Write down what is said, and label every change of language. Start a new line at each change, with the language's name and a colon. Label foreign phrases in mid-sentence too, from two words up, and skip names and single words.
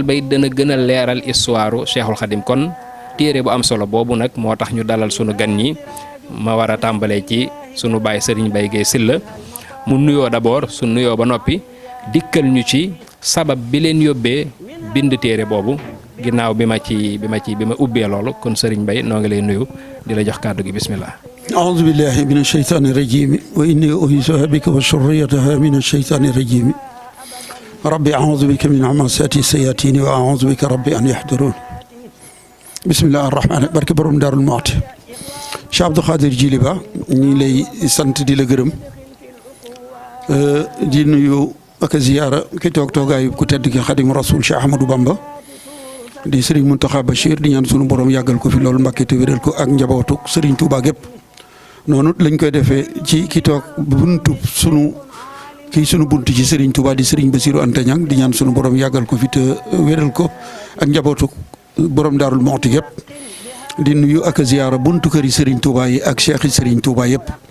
Wolof: ba it dana gën a leeral histoire Cheikhul Khadim kon téere bu am solo boobu nag moo tax ñu dalal sunu gan ñi ma war a tàmbalee ci sunu baay Serigne Baye Gueye Syll mu nuyoo d'abord su nuyoo ba noppi dikkal ñu ci sabab bi leen yóbbee bind téere boobu ginnaaw bi ma ubbee loolu kon Serigne Baye noo ngi lay nuyu di la jox kàddu gi bismillah.
Arabic: أعوذ بالله من الشيطان الرجيم وإني أعيذها بك وذريتها من الشيطان الرجيم ربي أعوذ بك من همزات الشياطين وأعوذ بك ربي أن يحضرون بسم الله الرحمن الرحيم
Wolof: barke borom Daarul Muxti Cheikh Abdou Khadir Djily Ba ñi lay sant di la gërëm di nuyu ak ziyaara ki toog toogaayu ku tedd ki Xaadimu Rasuul Cheikh Ahmadou Bamba di Serigne Mountakha Bachir di ñaan sunu borom yàggal ko fi loolu Mbàkke te wéral ko ak njabootu Serigne Touba gépp noonu lañ koy defee ci ki toog buntu sunu buntu ci Serigne Touba di Serigne Bassirou Anta Niang di ñaan sunu borom yàggal ko fi te wéral ko ak njabootu borom Daarul Muxti yëpp di nuyu ak ziyaara buntu kër yi Serigne Touba yi ak cheikh yi Serigne Touba yëpp